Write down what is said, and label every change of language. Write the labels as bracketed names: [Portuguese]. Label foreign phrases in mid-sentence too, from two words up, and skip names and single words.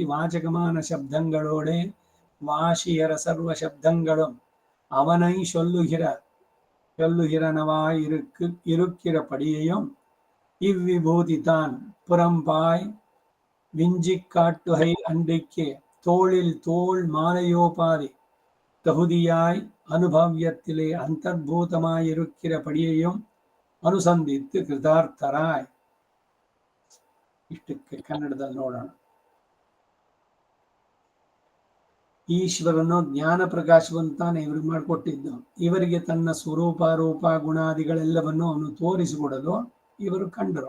[Tamil] வாச்சகமான சப்தங்களோடு வாசியர சர்வ சப்தங்களும் அவனை சொல்லுகிறனவாய் இருக்கிறபடியையும் இவ்விபூதி தான் புறம்பாய் விஞ்சிக் காட்டுகை அன்றைக்கே தோளில் தோள் மாலையோபாதி தகுதியாய் அனுபவியத்திலே ಅಂತರ್ಭೂತಮಾயிருக்கிறபடியையும் அனுசந்தித்து க்ருதார்த்தராய். [Kannada] ಇಷ್ಟಕ್ಕೆ ಕನ್ನಡದಲ್ಲಿ ನೋಡೋಣ. ಈಶ್ವರನು ಜ್ಞಾನ ಪ್ರಕಾಶವಂತಾನೆ ಇವ್ರಿಗೆ ಮಾಡಿಕೊಟ್ಟಿದ್ದು. ಇವರಿಗೆ ತನ್ನ ಸ್ವರೂಪ ರೂಪ ಗುಣಾದಿಗಳೆಲ್ಲವನ್ನು ಅವನು ತೋರಿಸಿಕೊಡಲು ಇವರು ಕಂಡರು.